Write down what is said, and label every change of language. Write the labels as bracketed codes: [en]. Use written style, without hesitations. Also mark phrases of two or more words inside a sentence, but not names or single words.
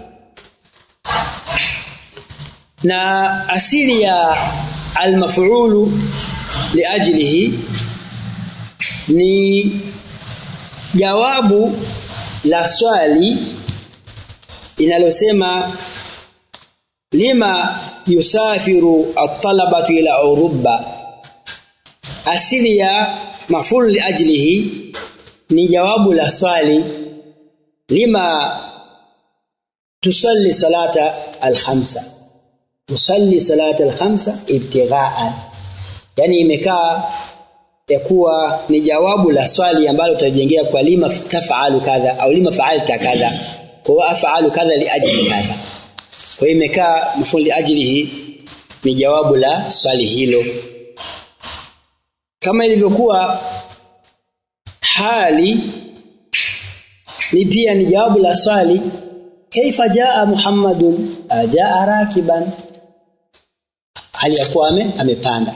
[sw] Na asili ya [ar] المفعول لأجله [sw] ni jawabu la swali inalosema [ar] لم يسافر الطلبة إلى أوروبا. [sw] Asili ya [ar] مفعول لأجله [sw] ni jawabu la swali [ar] لم تصلي الصلاة الخمس، تصلي الصلاة الخمس ابتغاء, [sw] yani imekaa ya kuwa ni jawabu la swali ambalo tutajengea kwa [ar] لم تفعل كذا [sw] au [ar] لم فعلت كذا, [sw] kwa [ar] أفعل كذا لأجل كذا. [sw] Kwa hiyo imekaa [ar] مفعول لأجله [sw] ni jawabu la swali hilo, kama ilivyokuwa hali ni pia ni jawabu la swali [ar] كيف جاء محمد، جاء راكبا, [sw] hali ya kuwa amepanda.